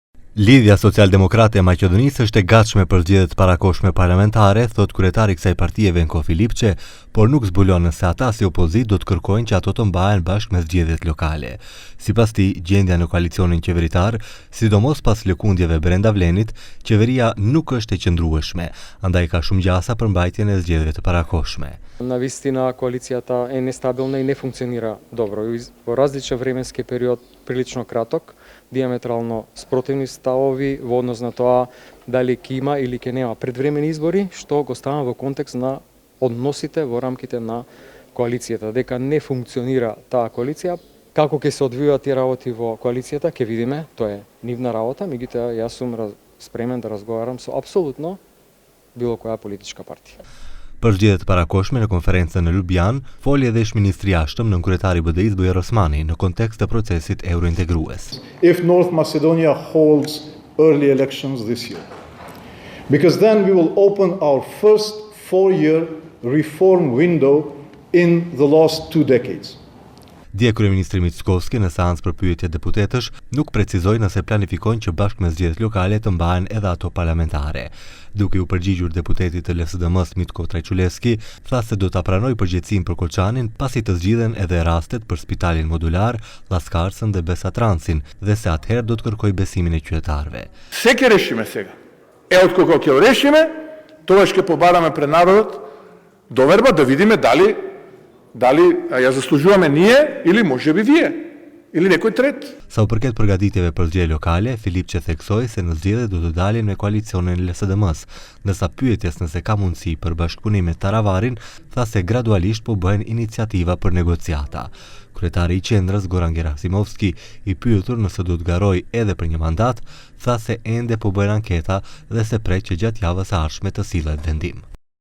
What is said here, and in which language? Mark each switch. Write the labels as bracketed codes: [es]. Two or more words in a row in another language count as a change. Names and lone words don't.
[sq] Lidhja Social-Demokrate e Maqedonisë është e gatshme për zgjedhjet parakohshme parlamentare, thot kryetari i kësaj partie Venko Filipçe, por nuk zbulon nëse ata si opozitë do të kërkojnë që ato të mbahen bashkë me zgjedhjet lokale. Sipas tij, gjendja në koalicionin qeveritar, sidomos pas lëkundjeve brenda Vlenit, qeveria nuk është e qëndrueshme, andaj ka shumë gjasa për mbajtjen e zgjedhjeve të parakohshme. [mk] Навистина коалицијата е нестабилна и не функционира добро. Во различен временски период, прилично краток, диаметрално спротивни ставови во однос на тоа дали ќе има или ќе нема предвремени избори, што го ставам во контекст на односите во рамките на коалицијата. Дека не функционира таа коалиција, како ќе се одвијаат тие работи во коалицијата, ќе видиме, тоа е нивна работа, меѓутоа јас сум спремен да разговарам со апсолутно било која политичка партија. [sq] Për zgjedhjet parakohshme në konferencën në Ljubljanë, foli edhe ish-ministri i jashtëm nën kryetari i BDI-s Bujar Osmani në kontekst të procesit eurointegrues. [en] If North Macedonia holds early elections this year, because then we will open our first 4-year reform window in the last 2 decades. [sq] Dje kryeministri Mickovski në seancë për pyetje deputetësh nuk precizoi nëse planifikojnë që bashkë me zgjedhjet lokale të mbahen edhe ato parlamentare. Duke u përgjigjur deputetit të LSDM-s Mitko Trajçuleski, tha se do ta pranojë përgjegjësinë për Koçanin pasi të zgjidhen edhe rastet për spitalin modular, Llaskarsën dhe Besatrancin dhe se atëherë do të kërkojë besimin e qytetarëve. [mk] Се ќе решиме сега. Откако ќе го решиме, тогаш ќе побараме пред народот доверба да видиме дали ја заслужуваме ние или можеби вие или некој трет. [sq] Sa u përket përgatitjeve për zgjedhje lokale, Filipçe theksoi se në zgjedhje do të dalin me koalicionin e LSDM-s, ndërsa pyetjes nëse ka mundësi për bashkëpunim me Taravarin, tha se gradualisht po bëhen iniciativa për negociata. Kryetari i qendrës Goran Gerasimovski, i pyetur nëse do të garojë edhe për një mandat, tha se ende po bëhen anketa dhe se pret që gjatë javës së ardhshme të sillet vendim.